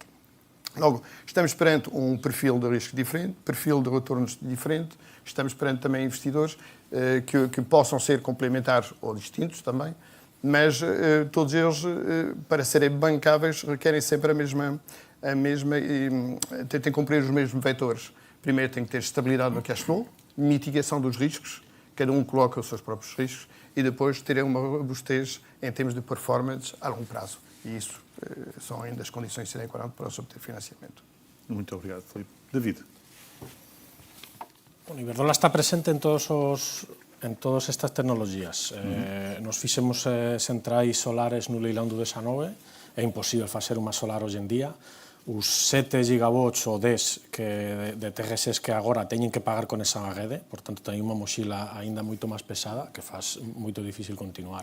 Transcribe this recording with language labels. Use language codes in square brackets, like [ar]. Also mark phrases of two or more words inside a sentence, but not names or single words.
[pt] Logo, estamos perante um perfil de risco diferente, perfil de retornos diferente, estamos perante também investidores que possam ser complementares ou distintos também, mas todos eles, para serem bancáveis, requerem sempre a mesma tentem cumprir os mesmos vetores. Primeiro tem que ter estabilidade no [en] cash flow, [pt] mitigação dos riscos, cada um coloca os seus próprios riscos, e depois ter uma robustez em termos de performance a longo prazo. E isso são ainda as condições [la] sine qua non [pt] para se obter financiamento. Muito obrigado, Filipe. David. [es] Bueno, Iberdrola está presente en todas estas tecnologías. [gl] Nos fixemos centrais solares no leilão do 19, é imposible facer unha solar hoxe en día. os 7 gigawatts ou 10 de TGS que agora teñen que pagar conexión á rede, por tanto, ten unha mochila aínda moito máis pesada que faz moito difícil continuar.